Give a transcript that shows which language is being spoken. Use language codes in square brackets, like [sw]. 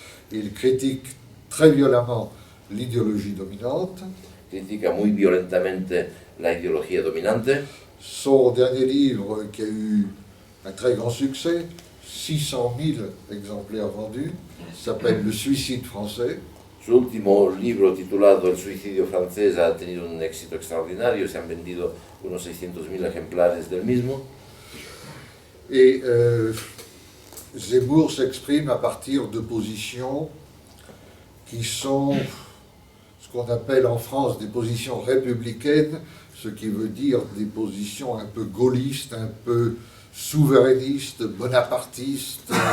[fr] Il critique très violemment l'idéologie dominante. [es] Critica muy violentamente la ideología dominante. [fr] Son dernier livre, qui a eu un très grand succès, 600 000 exemplaires vendus, s'appelle Le suicide français. [es] Su último libro, titulado El suicidio francés, ha tenido un éxito extraordinario, se han vendido unos 600.000 ejemplares del mismo. [fr] Et Zemmour s'exprime à partir de positions qui sont ce qu'on appelle en France des positions républicaines, ce qui veut dire des positions un peu gaullistes, un peu souverainistes, bonapartistes,